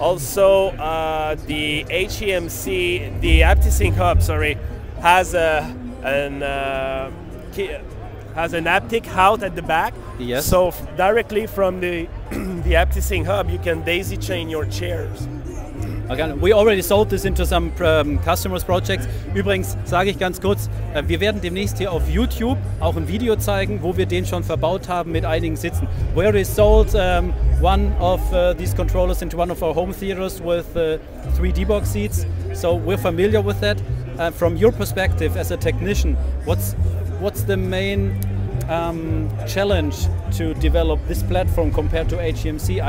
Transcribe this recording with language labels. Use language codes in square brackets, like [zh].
[en] Also, the HMC, the Haptisync hub, has an haptic out at the back. Yes. So directly from the Haptisync hub, you can daisy chain your chairs. Okay. We already sold this into some customers projects. [de] Übrigens sage ich ganz kurz, wir werden demnächst hier auf YouTube auch ein Video zeigen, wo wir den schon verbaut haben mit einigen Sitzen. [en] We already sold one of these controllers into one of our home theaters with 3 D-Box seats, so we're familiar with that. From your perspective as a technician, what's the main challenge to develop this platform compared to HMC?